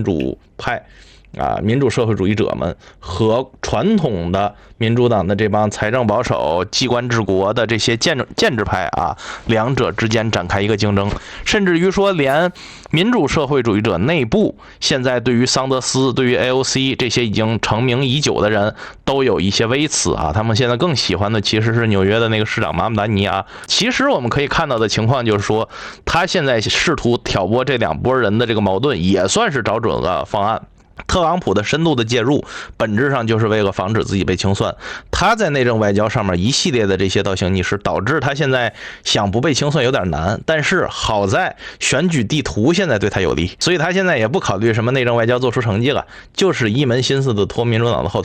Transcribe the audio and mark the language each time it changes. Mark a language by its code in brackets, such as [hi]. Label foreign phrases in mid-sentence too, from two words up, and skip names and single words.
[zh] 主派啊，民主社會主義者們和傳統的民主黨的這幫財政保守、機關治國的這些建制派啊，兩者之間展開一個競爭，甚至於說連民主社會主義者內部現在對於桑德斯、對於 AOC 這些已經成名已久的人都有一些微詞啊，他們現在更喜歡的其實是紐約的那個市長馬姆丹尼啊。其實我們可以看到的情況就是說，他現在試圖挑撥這兩撥人的這個矛盾，也算是找準了方案。特朗普的深度的介入，本質上就是為了防止自己被清算。他在內政外交上面一系列的這些倒行逆施，導致他現在想不被清算有點難。但是好在選舉地圖現在對他有利，所以他現在也不考慮什麼內政外交做出成績了，就是一門心思的拖民主黨的後腿。